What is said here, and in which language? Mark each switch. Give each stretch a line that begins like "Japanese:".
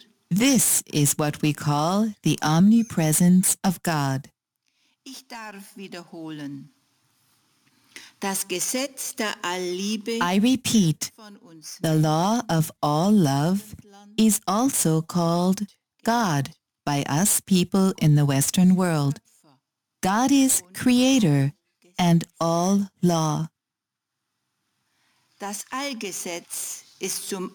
English: This is what we call the omnipresence of God.
German: Ich darf wiederholen. Das Gesetz der Allliebe.
English: I repeat, the law of all love is also called God by us people in the Western world. God is creator and all law.
German: Das Allgesetz ist zum